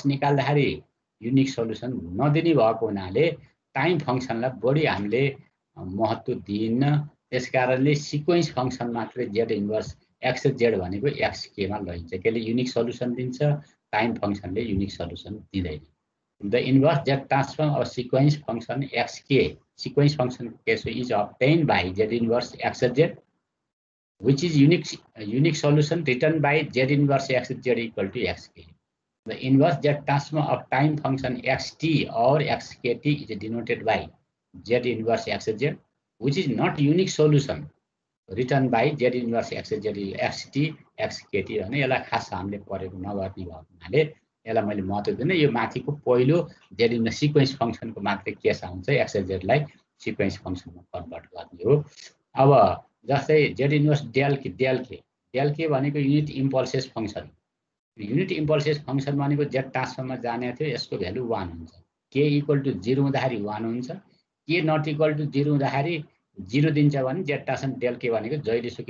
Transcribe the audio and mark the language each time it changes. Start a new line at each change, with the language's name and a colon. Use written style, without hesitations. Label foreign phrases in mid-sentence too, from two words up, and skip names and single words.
Nepali: निकाल्दाखेरि
English: unique solution
Nepali: नदिने भएको हुनाले टाइम फङ्सनलाई बढी हामीले महत्त्व दिइन्न त्यसकारणले
English: sequence function
Nepali: मात्रै
English: z inverse x z
Nepali: भनेको एक्स केमा लैन्छ त्यसले
English: unique solution
Nepali: दिन्छ
English: time function unique solution
Nepali: दिँदैन
English: the inverse z transform of sequence function x k sequence function case is obtained by z inverse x z which is unique solution written by z inverse x z equal to x k. The inverse z transform of time function xt or xkt is denoted by z inverse x z which is not unique solution written by z inverse x z xt xkt
Nepali: भने यसलाई खास हामीले प्रयोग नगर्ने भएको हुनाले यसलाई मैले महत्त्व दिन्न यो माथिको पहिलो
English: z inverse sequence function
Nepali: मात्रै केस आउँछ
English: x z sequence function
Nepali: कन्भर्ट गर्ने हो अब जस्तै
English: z inverse del
Nepali: के भनेको
English: unit impulses function unit impulses function
Nepali: भनेको
English: z transform
Nepali: जाने थियो यसको भ्यालु 1 हुन्छ
English: k equal to 0
Nepali: हुँदाखेरि 1 हुन्छ
English: k not equal to 0
Nepali: हुँदाखेरि 0 दिन्छ भने
English: z transform del k
Nepali: भनेको जहिलेसुकै